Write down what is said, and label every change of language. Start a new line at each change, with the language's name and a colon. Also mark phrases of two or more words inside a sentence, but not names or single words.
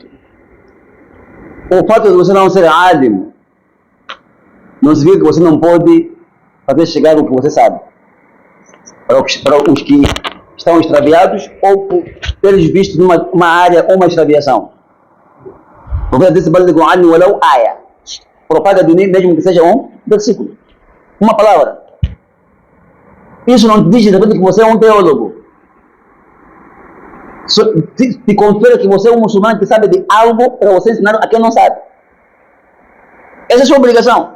Portuguese: O fato de você não ser alim não significa que você não pode fazer chegar o que você sabe para os que estão extraviados ou por teres visto numa área uma extraviação. O profeta disse:
Arabic: "بلغوا عني ولو آية",
Portuguese: propaga de mim mesmo que seja um versículo, uma palavra. Isso não te diz de repente que você é um teólogo. Te confere que você é um muçulmano que sabe de algo para você ensinar a quem não sabe. Essa é a sua obrigação.